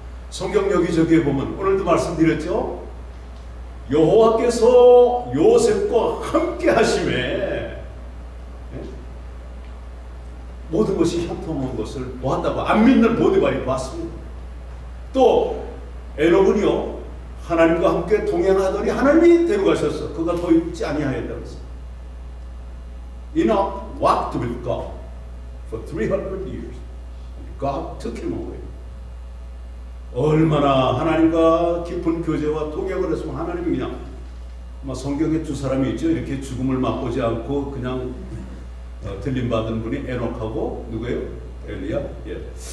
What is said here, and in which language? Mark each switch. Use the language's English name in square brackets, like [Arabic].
[Korean] 성경 여기저기에 보면 오늘도 말씀드렸죠. 여호와께서 요셉과 함께 하심에 모든 것이 형통한 것을 보았다고 안 믿는 보디발이 봤습니다. 또 에녹은요, 하나님과 함께 동행하더니 하나님이 데려가셨어. 그가 더 있지 아니하였다고 했어요. [English] Enoch walked with God for 300 years. God took him away. [Korean] 얼마나 하나님과 깊은 교제와 동행을 했으면 하나님이 그냥 성경에 두 사람이 있죠. 이렇게 죽음을 맛보지 않고 그냥 들림받은 분이 에녹하고 누구예요? 엘리야? 예.